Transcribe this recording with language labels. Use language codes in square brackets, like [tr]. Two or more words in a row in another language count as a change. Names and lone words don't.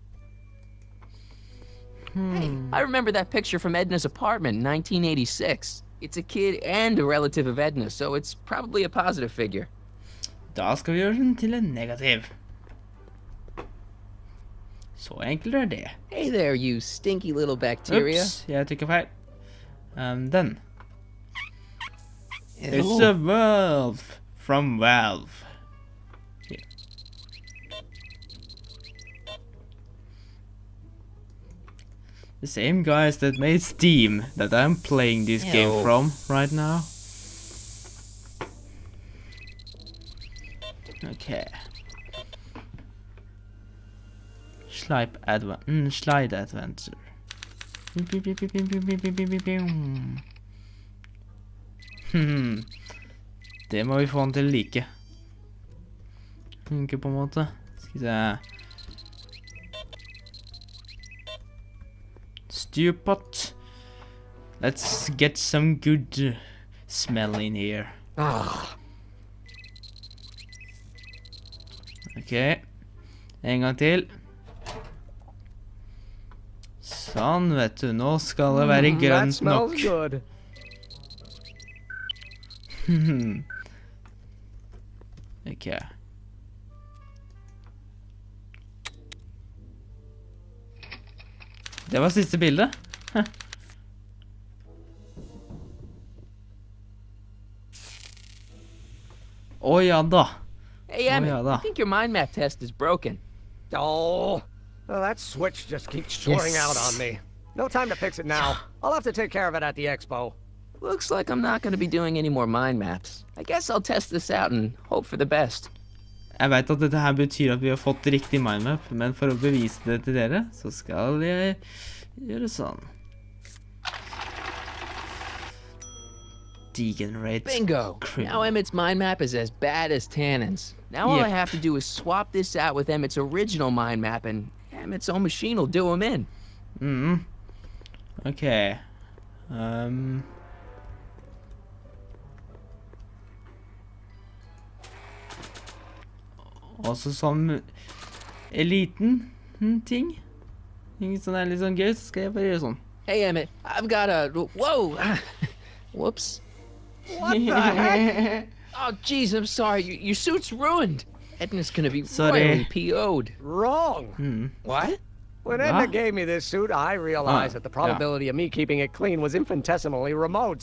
[en] Hey, I remember that picture from Edna's apartment in 1986. It's a kid and a relative of Edna, so it's probably a positive figure. [no] Da skal vi gjøre den til en negativ. Så enkelt er det. [en] Hey there, you stinky little bacteria. [no] Ups, jeg trykket feil. Den. [en] It's a valve from Valve. Here. The same guys that made Steam that I'm playing this game from right now. Okay. Slide adventure. [no] Det må vi få han til å like. Ikke på en måte. Skal vi se. [en] Stewpot. Let's get some good smell in here. [no] Ok. En gang til. Sånn, vet du. Nå skal det være grønt nok. Ok. Det var siste bildet. Ja da. [en] Hey, Emmett, I think your mind map test is broken. Oh, that switch just keeps shorting out on me. No time to fix it now. I'll have to take care of it at the expo. Looks like I'm not going to be doing any more mind maps. I guess I'll test this out and hope for the best. [no] Jeg vet at dette her betyr at vi har fått riktig mindmap, men for å bevise det til dere, så skal jeg gjøre sånn. [en] Degenerate. Bingo! Now Emmett's mind map is as bad as Tannen's. Now all I have to do is swap this out with Emmett's original mind map, and Emmett's own machine will do him in. [no] Okay. Også som eliten ting. Sånn er litt sånn gøy, så skal jeg bare gjøre sånn. [en] Hey Emmett, I've got a... Whoa! Whoops. What the heck? Oh, jeez, I'm sorry. Your suit's ruined. Edna's gonna be royally PO'd. Wrong. What? When Edna gave me this suit, I realized that the probability of me keeping it clean was infinitesimally remote.